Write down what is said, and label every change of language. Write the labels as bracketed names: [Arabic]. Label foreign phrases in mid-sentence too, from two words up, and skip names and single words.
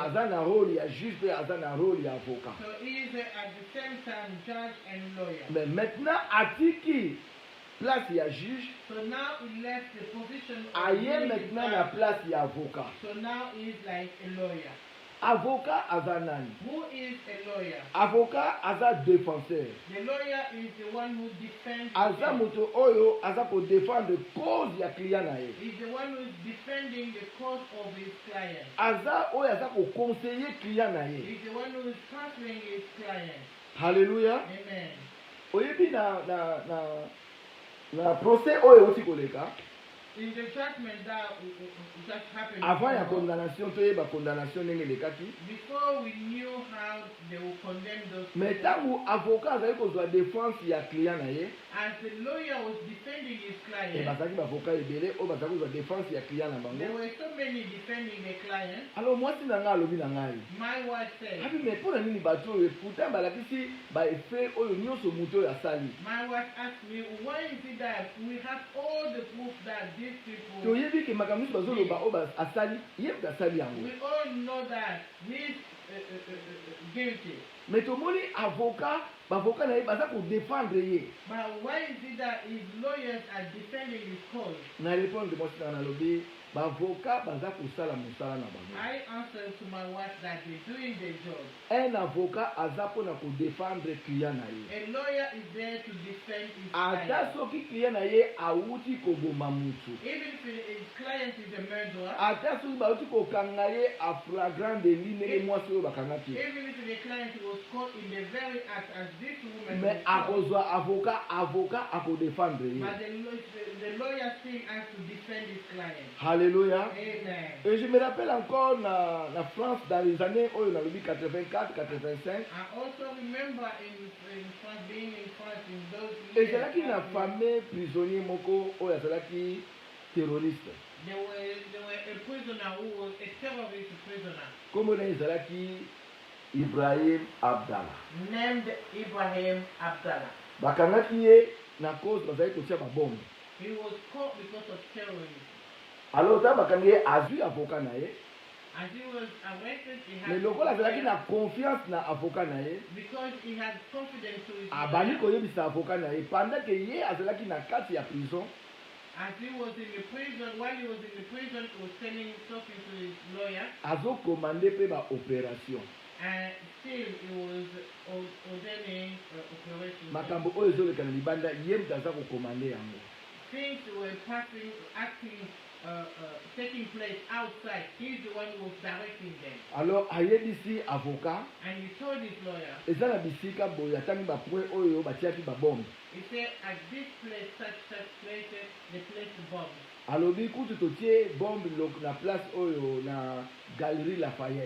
[Lingala] Aza na rôle ya juge pe aza na rôle ya avocat. [English] So he is at the same time judge and lawyer. [French] Mais maintenant [Lingala] atiki place ya juge, [English] So now he left the position of [Lingala] aye [English] being [Lingala] maintenant na [English] judge. [Lingala] place ya avocat. [English] So now he is like a lawyer. [Lingala] Avocat aza nani? [English] Who is a lawyer? [Lingala] Avocat aza défenseur. [English] The lawyer is the one who defends. [Lingala] Aza [English] himself. [Lingala] moto oyo aza ko défendre cause ya client na ye. [English] He's the one who is defending the cause of his client. [Lingala] Aza oyo aza ko conseiller client na ye. [English] He's the one who is counseling his client. Hallelujah. Amen. [Lingala] Oyebi na procès oyo uti koleka. [English] In the judgment that just happened, [Lingala] Avant ya condamnation toyeba condamnation ndenge elekaki. [English] before we knew how they will condemn those [Lingala] Mais [English] people, [Lingala] tango avocat azali kozwa défense ya client na ye, [English] as the lawyer was defending his [Lingala] e [English] client, [Lingala] bazalaki baavocat ebele oyo bazali kozwa défense ya client na [English] there [Lingala] bango. [English] were so many defending the client. [Lingala] Alors mwasi na ngai alobi na ngai, [English] My wife said, [Lingala] abi mais mpo na nini bato oyo pourtant balakisi baeffet oyo nyonso moto oyo asali. [English] my wife asked me, why is it that we have all the proof that these people, [Lingala] Toyebi ke makambo nyonso bazoloba oyo asali ye moto asali yango. [English] we all know that he's guilty. [Lingala] Mais tomoni avocat baavocat na ye baza kodefendre ye. [English] But why is it that his lawyers are defending his cause? [Lingala] Na répondre mwasi na nalobi baavocat baza kosala mosala na bango. [English] I answered to my wife that they're doing their job. [French] Un avocat [Lingala] aza mpona kodefendre client na ye. [English] A lawyer is there to defend his [Lingala] Ata [English] client. [Lingala] soki client na ye awuti koboma mutu. [English] Even if his client is a murderer, [Lingala] Ata soki bauti kokanga ye [French] a flagrant délit [Lingala] ndenge mwasi oyo bakangaki. [English] even if the client was caught in the very act as this woman [Lingala] Mais [English] was caught, [Lingala] akozwa avocat akodefendre ye. [English] but the lawyer still has to defend his client. Alléluia. Amen. [French] Et je me rappelle encore na France dans les années [Lingala] oyo nalobi [French] 84, 85. [English] I also remember in France, being in France in those years, [Lingala] Ezalaki na [French] fameux prisonnier [Lingala] moko oyo azalaki terroriste. [English] there were a prisoner who was a terrorist prisoner [Lingala] Kombo na ye ezalaki Ibrahim Abdallah. [English] named Ibrahim Abdallah. [Lingala] Bakangaki ye na cause bazali kotia babombe. [English] He was caught because of terrorism. [Lingala] Alors ta bakangi ye azwi avocat na ye. [English] As he was arrested, he had [Lingala] Mais lokola azalaki na confiance na avocat na ye, [English] because he had confidence to his [Lingala] abandi [English] lawyer. [Lingala] koyebisa avocat na ye [French] pendant que [Lingala] ye azalaki na kati ya prison. [English] As he was in the prison, while he was in the prison, he was talking to his lawyer, [Lingala] Azokomande pe ba opération. [English] and still he was [Lingala] makambo oyo ezoleka na libanda ye moto aza kokomande yango. [English] Things were taking place outside. He's the one who was directing them. [Lingala] Alors ayebisi avocat [English] And he told his lawyer, [Lingala] eza na bisika boye atangi bapoint oyo batiaki babombe. he said, at this place, such places, they placed the bombs. alobi kutu totie bombe na place oyo na Galerie Lafayette.